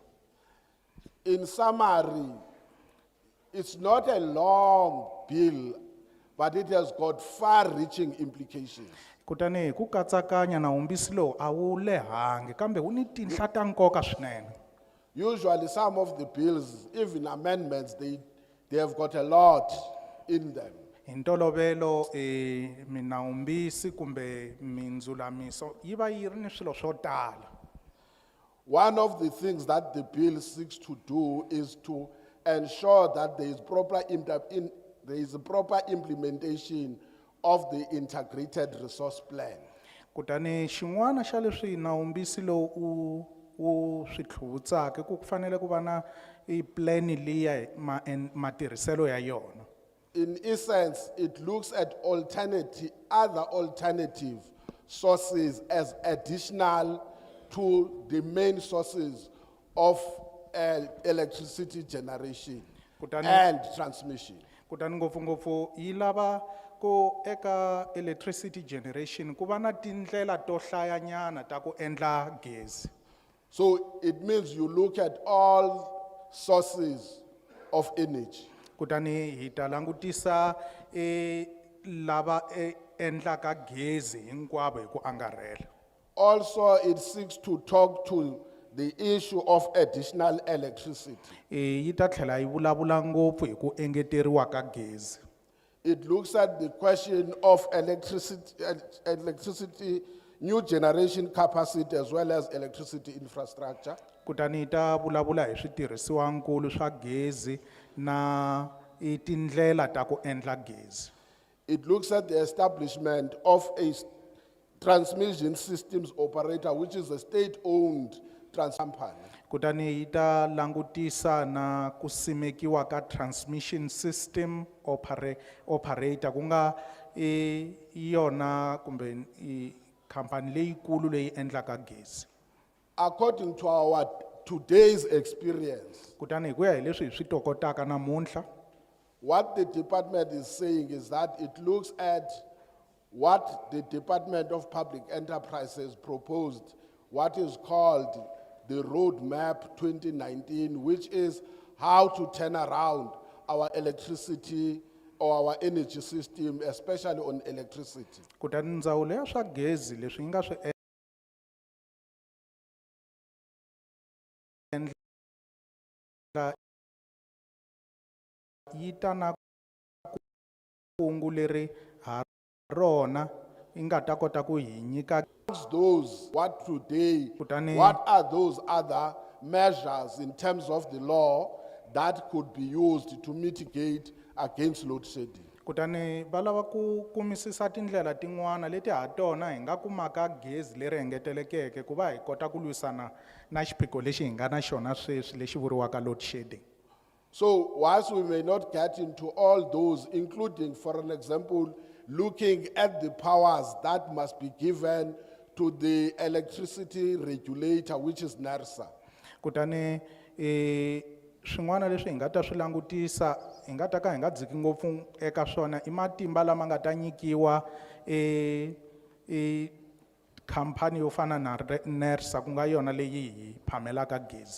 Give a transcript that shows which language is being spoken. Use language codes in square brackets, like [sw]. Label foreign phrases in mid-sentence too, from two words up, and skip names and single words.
[en] In summary, it's not a long bill, but it has got far-reaching implications. [ts] Kutani hi ku katsakanya nawumbisi lowu a wu lehangi kambe wu ni tinhla ta nkoka swinene. [en] Usually some of the bills, even amendments, they have got a lot in them. [ts] Hi ntolovelo minawumbisi kumbe mindzulamiso yi va yi ri ni swilo swo tala. [en] One of the things that the bill seeks to do is to ensure that there is proper implementation of the integrated resource plan. [ts] Kutani xin'wana xa leswi nawumbisi lowu wu swi tlhuvutsaka ku fanele ku va na plan liya matirhiselo ya yona. [en] In essence, it looks at other alternative sources as additional to the main sources of electricity generation and transmission. [ts] Kutani ngopfungopfu yi lava ko eka [en] electricity generation [ts] ku va na tindlela to hlayanyana ta ku endla gezi. [en] So it means you look at all sources of energy. [ts] Kutani hi ta langutisa lava endlaka gezi hinkwavo hi ku angarhela. [en] Also, it seeks to talk to the issue of additional electricity. [ts] Yi ta tlhela yi vulavula ngopfu hi ku engeteriwa ka gezi. [en] It looks at the question of electricity, new generation capacity as well as electricity infrastructure. [ts] Kutani yi ta vulavula hi switirhisiwankulu swa gezi na tindlela ta ku endla gezi. [en] It looks at the establishment of a transmission systems operator, which is a state-owned company. [ts] Kutani yi ta langutisa na ku simekiwa ka [en] transmission system operator [ts] ku nga yona kumbe khampani leyikulu leyi endlaka gezi. [en] According to our today's experience, [ts] Kutani hi ku ya hi leswi hi swi tokotaka namuntlha, [en] what the department is saying is that it looks at what the Department of Public Enterprises proposed, what is called the Roadmap 2019, which is how to turn around our electricity or our energy system, especially on electricity. [ts] kutani ndzawulo ya swa gezi leswi yi nga swi endla yi ta na kungu leri ha rona yi nga ta kota ku hi nyika. [en] Those, what today, [ts] Kutani- [en] what are those other measures in terms of the law that could be used to mitigate against load shedding? [ts] Kutani va lava ku kumisisa tindlela tin'wana leti ha tona hi nga kumaka gezi leri engetelekeke ku va hi kota ku lwisana na xiphiqo lexi hi nga na xona sweswi lexi vuriwaka [en] load shedding. So whilst we may not get into all those, including, for an example, looking at the powers that must be given to the electricity regulator, which is NERSA. [ts] Kutani swin'wana leswi hi nga ta swi langutisa hi nga ta ka hi nga dziki ngopfu eka swona i matimba lama nga ta nyikiwa khampani yo fana na NERSA ku nga yona leyi hi phamelaka gezi.